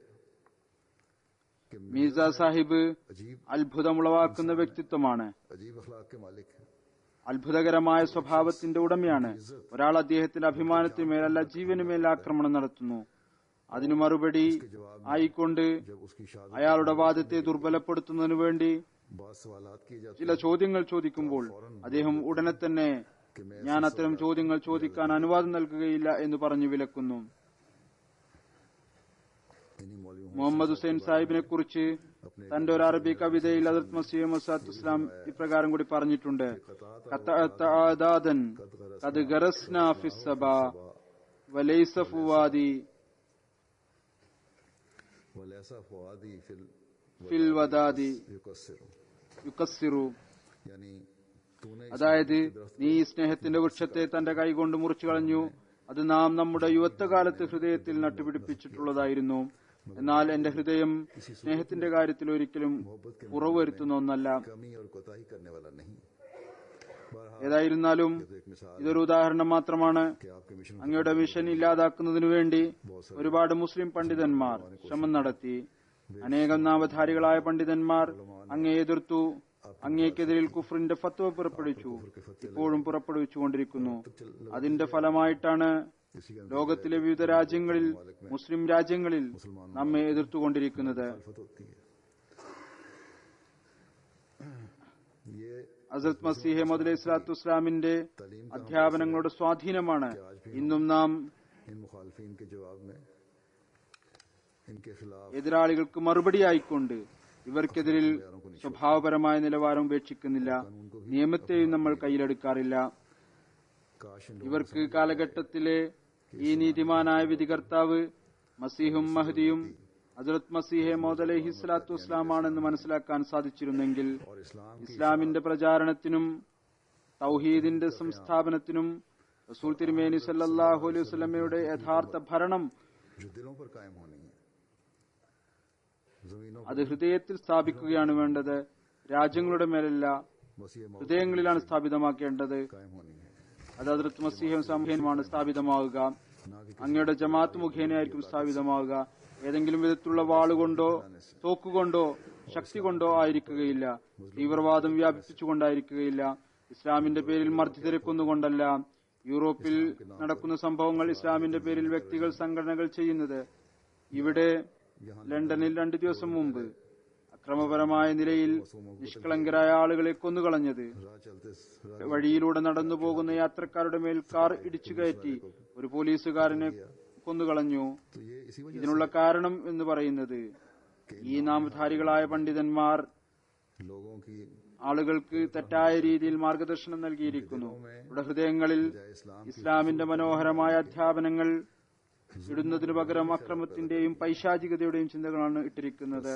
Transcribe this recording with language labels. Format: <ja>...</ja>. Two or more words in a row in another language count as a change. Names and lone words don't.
<hi>कि</hi> <ml>മീസ സാഹിബ്</ml> <hi>अजीब</hi> <ml>അത്ഭുതമുളവാക്കുന്ന വ്യക്തിത്വമാണ്,</ml> <hi>अजीब अखलाक के मालिक हैं</hi> <ml>അത്ഭുതകരമായ സ്വഭാവത്തിന്റെ ഉടമയാണ്. ഒരാൾ അദ്ദേഹത്തിന്റെ അഭിമാനത്തിന്മേലല്ല ജീവനുമേൽ ആക്രമണം നടത്തുന്നു. അതിനു മറുപടി ആയിക്കൊണ്ട്</ml> <hi>जब उसकी शादी</hi> <ml>അയാളുടെ വാദത്തെ ദുർബലപ്പെടുത്തുന്നതിനു വേണ്ടി</ml> <hi>बाद सवालात किए जाते</hi> <ml>ചില ചോദ്യങ്ങൾ ചോദിക്കുമ്പോൾ അദ്ദേഹം ഉടനെ തന്നെ ഞാൻ അത്തരം ചോദ്യങ്ങൾ ചോദിക്കാൻ അനുവാദം നൽകുകയില്ല എന്ന് പറഞ്ഞു വിലക്കുന്നു.</ml> <hi>इन्हीं मौलवी</hi> <ml>മുഹമ്മദ് ഹുസൈൻ സാഹിബിനെ കുറിച്ച് തന്റെ ഒരു അറബി കവിതയിൽ ഹദ്റത്ത് മസീഹ് മൗഊദ് ഇസ്ലാം ഇപ്രകാരം കൂടി പറഞ്ഞിട്ടുണ്ട്,</ml> <ar>قطعت ودادا قد غرسنا في الصبا وليس فؤادي وليس فؤادي في الوداد युकस्सिरु യുകസ്സിറു.</ar> <hi>यानी तूने</hi> <ml>അതായത് നീ ഈ സ്നേഹത്തിന്റെ വൃക്ഷത്തെ തന്റെ കൈകൊണ്ട് മുറിച്ചു കളഞ്ഞു. അത് നാം നമ്മുടെ യുവത്വകാലത്ത് ഹൃദയത്തിൽ നട്ടുപിടിപ്പിച്ചിട്ടുള്ളതായിരുന്നു. എന്നാൽ എന്റെ ഹൃദയം സ്നേഹത്തിന്റെ കാര്യത്തിൽ ഒരിക്കലും കുറവ് വരുത്തുന്ന ഒന്നല്ല.</ml> <hi>कमी और कोताही करने वाला नहीं। बहरहाल</hi> <ml>ഏതായിരുന്നാലും</ml> <hi>तो एक मिसाल</hi> <ml>ഇതൊരു ഉദാഹരണം മാത്രമാണ്.</ml> <hi>कि आपके मिशन</hi> <ml>അങ്ങയുടെ മിഷൻ ഇല്ലാതാക്കുന്നതിനു വേണ്ടി ഒരുപാട് മുസ്ലിം പണ്ഡിതന്മാർ ശ്രമം നടത്തി. അനേകം നാമധാരികളായ പണ്ഡിതന്മാർ അങ്ങയെ എതിർത്തു. അങ്ങേക്കെതിരിൽ കുഫ്രിന്റെ ഫത്വ പുറപ്പെടുവിച്ചു, ഇപ്പോഴും പുറപ്പെടുവിച്ചുകൊണ്ടിരിക്കുന്നു. അതിന്റെ ഫലമായിട്ടാണ്</ml> <hi>इसी का</hi> <ml>ലോകത്തിലെ വിവിധ രാജ്യങ്ങളിൽ, മുസ്ലിം രാജ്യങ്ങളിൽ നമ്മെ എതിർത്തുകൊണ്ടിരിക്കുന്നത്.</ml> <hi>मुखालफत होती है। ये</hi> <ml>ഹസ്രത്ത് മസീഹ് മൗഊദ്</ml> <ar>عليه الصلاة والسلام</ar> <ml>അധ്യാപനങ്ങളുടെ സ്വാധീനമാണ് ഇന്നും നാം</ml> <hi>इन मुखालफीन के जवाब में इनके खिलाफ</hi> <ml>എതിരാളികൾക്ക് മറുപടിയായിക്കൊണ്ട് ഇവർക്കെതിരിൽ സ്വഭാവപരമായ നിലവാരം ഉപേക്ഷിക്കുന്നില്ല. നിയമത്തെയും നമ്മൾ കയ്യിലെടുക്കാറില്ല.</ml> <hi>काश इन</hi> <ml>ഇവർക്ക് കാലഘട്ടത്തിലെ ഈ നീതിമാനായ വിധികർത്താവ് മസീഹും മഹ്ദിയും ഹദ്റത്ത് മസീഹ് മൗഊദ്</ml> <ar>عليه الصلاة والسلام</ar> <ml>മനസ്സിലാക്കാൻ സാധിച്ചിരുന്നെങ്കിൽ</ml> <hi>और इस्लाम</hi> <ml>ഇസ്ലാമിന്റെ പ്രചാരണത്തിനും തൗഹീദിന്റെ സംസ്ഥാപനത്തിനും റസൂൽ തിരുമേനി</ml> <ar>صلى الله عليه وسلم</ar> <ml>യഥാർത്ഥ ഭരണം</ml> <hi>जो दिलों पर कायम होनी है, जमीनों</hi> <ml>അത് ഹൃദയത്തിൽ സ്ഥാപിക്കുകയാണ് വേണ്ടത്. രാജ്യങ്ങളുടെ മേലല്ല,</ml> <hi>मसीह मौत</hi> <ml>ഹൃദയങ്ങളിലാണ് സ്ഥാപിതമാക്കേണ്ടത്.</ml> <hi>कायम होनी है,</hi> <ml>അത് ഹദ്റത്ത് മസീഹ് മുഖേനമാണ് സ്ഥാപിതമാവുക.</ml> <hi>ना कि</hi> <ml>അങ്ങയുടെ ജമാഅത്ത് മുഖേനയായിരിക്കും സ്ഥാപിതമാവുക. ഏതെങ്കിലും വിധത്തിലുള്ള വാളുകൊണ്ടോ തോക്കുകൊണ്ടോ ശക്തി കൊണ്ടോ ആയിരിക്കുകയില്ല. തീവ്രവാദം വ്യാപിപ്പിച്ചുകൊണ്ടായിരിക്കുകയില്ല. ഇസ്ലാമിന്റെ പേരിൽ മർദ്ദിതരെ കൊന്നുകൊണ്ടല്ല. യൂറോപ്പിൽ നടക്കുന്ന സംഭവങ്ങൾ ഇസ്ലാമിന്റെ പേരിൽ വ്യക്തികൾ സംഘടനകൾ ചെയ്യുന്നത്. ഇവിടെ ലണ്ടനിൽ 2 ദിവസം മുമ്പ് അക്രമപരമായ നിലയിൽ നിഷ്കളങ്കരായ ആളുകളെ കൊന്നുകളഞ്ഞത്,</ml> <hi>राह चलते</hi> <ml>വഴിയിലൂടെ നടന്നു പോകുന്ന യാത്രക്കാരുടെ മേൽ കാർ ഇടിച്ചു കയറ്റി ഒരു പോലീസുകാരനെ കൊന്നുകളഞ്ഞു.</ml> <hi>तो ये इसी वजह</hi> <ml>ഇതിനുള്ള കാരണം എന്ന് പറയുന്നത് ഈ നാമധാരികളായ പണ്ഡിതന്മാർ</ml> <hi>लोगों की</hi> <ml>ആളുകൾക്ക് തെറ്റായ രീതിയിൽ മാർഗദർശനം നൽകിയിരിക്കുന്നു. ഇവിടെ ഹൃദയങ്ങളിൽ ഇസ്ലാമിന്റെ മനോഹരമായ അധ്യാപനങ്ങൾ ഇടുന്നതിനു പകരം അക്രമത്തിന്റെയും പൈശാചികതയുടെയും ചിന്തകളാണ് ഇട്ടിരിക്കുന്നത്.</ml>